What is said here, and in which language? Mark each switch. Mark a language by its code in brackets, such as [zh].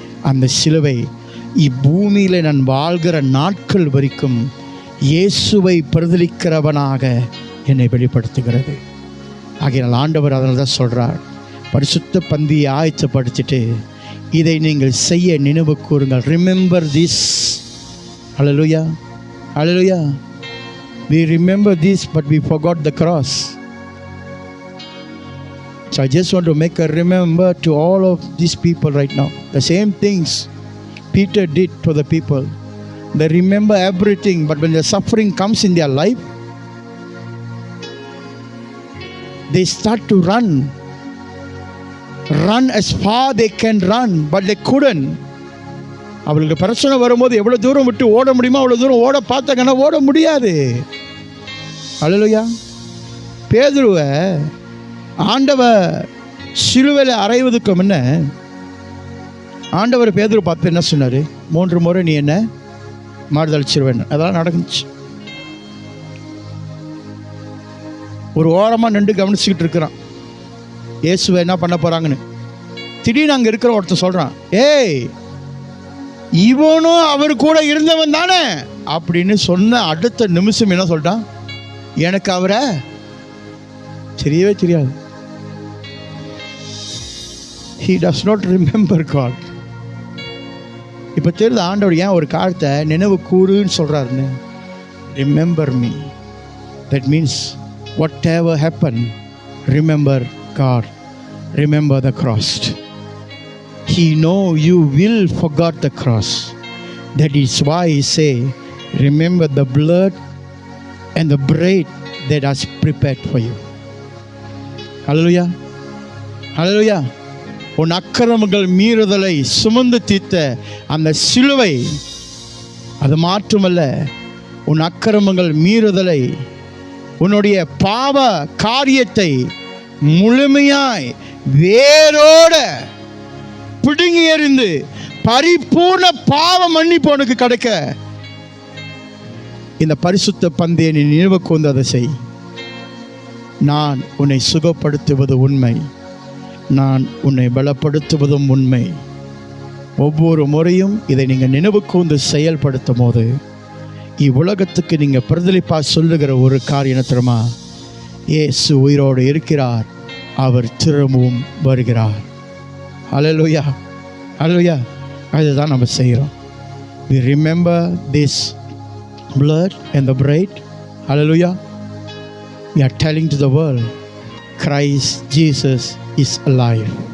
[ta] அந்த சிலுவை இப்பூமியில் நான் வாழ்கிற நாட்கள் வரைக்கும் இயேசுவை பிரதிலிக்கிறவனாக என்னை வெளிப்படுத்துகிறது. ஆகையால் ஆண்டவர் அதனால தான் சொல்கிறார், பரிசுத்த பந்தியை ஆயத்தப்படுத்திட்டு இதை நீங்கள் செய்ய நினைவு கூறுங்கள். [en] Remember this. Hallelujah, hallelujah. We remember this, but we forgot the cross. So I just want to make a remember to all of these people right now. The same things Peter did to the people. They remember everything, but when the suffering comes in their life, they start to run as far they can run, but they couldn't. [ta] அவர்களுக்கு பிரச்சனை வரும்போது எவ்வளோ தூரம் விட்டு ஓட முடியுமோ அவ்வளோ தூரம் ஓட பார்த்தாங்கன்னா ஓட முடியாது. அல்லேலூயா. பேதுருவை ஆண்டவர் சிலுவையில் அறைவதுக்கு முன்ன ஆண்டவர் பேதுரு பார்த்து என்ன சொன்னார்? 3 முறை நீ என்ன மாறுதளிச்சிருவேன். அதெல்லாம் நடந்துச்சு. ஒரு ஓரமாக நின்று கவனிச்சுக்கிட்டு இருக்கிறான் இயேசுவை என்ன பண்ண போகிறாங்கன்னு. திடீர்னு அங்கே இருக்கிற ஒருத்தன் சொல்கிறான், ஏய் இவனும் அவர் கூட இருந்தவன் தானே அப்படின்னு சொன்ன அடுத்த நிமிஷம் என்ன சொல்லிட்டான்? எனக்கு அவரை தெரியவே தெரியாது. [en] He does not remember God. [ta] இப்போ தெரியுது ஆண்டவர் ஏன் ஒரு காலத்தை நினைவு கூறுன்னு சொல்கிறாருன்னு. [en] Remember me. That means whatever happened, remember God. Remember the cross. He know you will forget the cross. That is why he say, remember the blood and the bread that has prepared for you. Hallelujah. Hallelujah. [ta] உன் அக்கிரமங்கள் மீறுதலை சுமந்து தீர்த்த அந்த சிலுவை, அது மாற்றுமல்ல, உன் அக்கிரமங்கள் மீறுதலை, உன்னுடைய பாவ காரியத்தை முழுமையாய் வேரோட பிடுங்கி எறிந்து பரிபூர்ண பாவ மன்னிப்பு உனக்கு கிடைக்க இந்த பரிசுத்த பந்தியை நீ நினைவு கூர்ந்து அதை செய். நான் உன்னை சுகப்படுத்துவது உண்மை, நான் உன்னை பலப்படுத்துவதும் உண்மை. ஒவ்வொரு முறையும் இதை நீங்கள் நினைவு கூர்ந்து செயல்படுத்தும் போது இவ்வுலகத்துக்கு நீங்கள் பிரதிலிப்பாக சொல்லுகிற ஒரு காரியம் தெரியுமா? இயேசு உயிரோடு இருக்கிறார், அவர் திரும்பவும் வருகிறார். ஹல்லேலூயா, ஹல்லேலூயா. அதுதான் நம்ம செய்கிறோம். [en] We remember this blood and the bread. Hallelujah. We are telling to the world, Christ Jesus is alive.